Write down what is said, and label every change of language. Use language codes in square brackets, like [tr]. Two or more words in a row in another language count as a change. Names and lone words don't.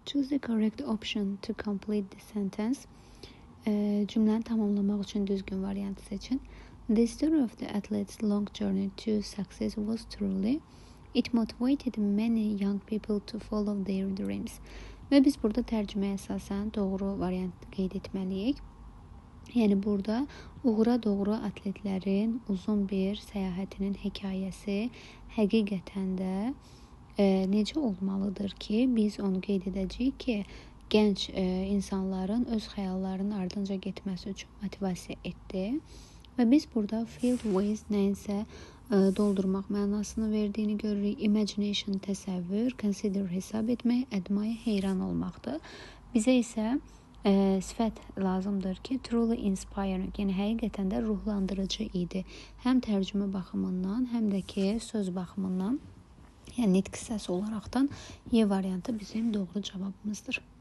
[en] Choose the correct option to complete the sentence. [az] Cümləni tamamlamaq üçün düzgün variantı seçin. [en] The story of the athlete's long journey to success was truly. It motivated many young people to follow their dreams. [az] Və biz burada tərcüməyə əsasən doğru variantı qeyd etməliyik. Yəni burada uğura doğru atletlərin uzun bir səyahətinin hekayəsi həqiqətən də necə olmalıdır ki, biz onu qeyd edəcəyik ki, gənc insanların öz xəyallarının ardınca getməsi üçün motivasiya etdi. Və biz burada [en] filled with [az] nəyinsə doldurmaq mənasını verdiyini görürük. Imagination təsəvvür, consider hesab etmək, admire heyran olmaqdır. Bizə isə sifət lazımdır ki, [en] truly inspiring, [az] yəni həqiqətən də ruhlandırıcı idi. Həm tərcümə baxımından, həm də ki, söz baxımından, yəni nitq hissəsi olaraqdan Y variantı bizim doğru cavabımızdır.